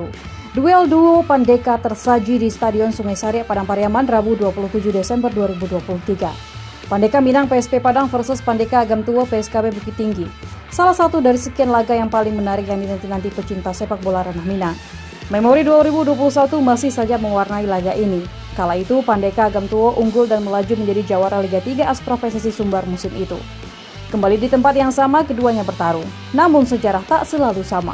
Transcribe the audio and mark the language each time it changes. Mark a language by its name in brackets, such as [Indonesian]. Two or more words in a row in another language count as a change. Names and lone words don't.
[Indonesian] Duel duo Pandeka tersaji di Stadion Sungai Sari, Padang Pariaman, Rabu 27 Desember 2023. Pandeka Minang PSP Padang versus Pandeka Agam Tuwo PSKB Bukit Tinggi. Salah satu dari sekian laga yang paling menarik yang dinanti-nanti pecinta sepak bola ranah Minang. Memori 2021 masih saja mewarnai laga ini. Kala itu, Pandeka Agam Tuwo unggul dan melaju menjadi jawara Liga 3 Asprof PSSI Sumbar musim itu. Kembali di tempat yang sama, keduanya bertarung. Namun sejarah tak selalu sama.